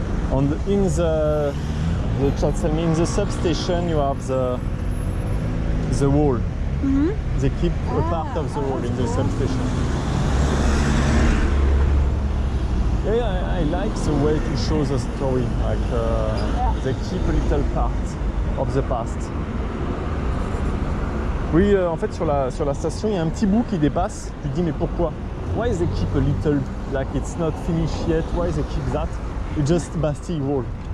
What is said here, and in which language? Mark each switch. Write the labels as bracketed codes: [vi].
[en] And in the in the substation, you have the wall. They keep a part of the wall in the substation. Yeah, I like the way to show the story. Like they keep a little part of the past. [fr] Oui, en fait, sur la station, il y a un petit bout qui dépasse. Tu te dis, mais pourquoi? [en] Why they keep a little, like it's not finished yet? Why they keep that? It's just Bastille wall.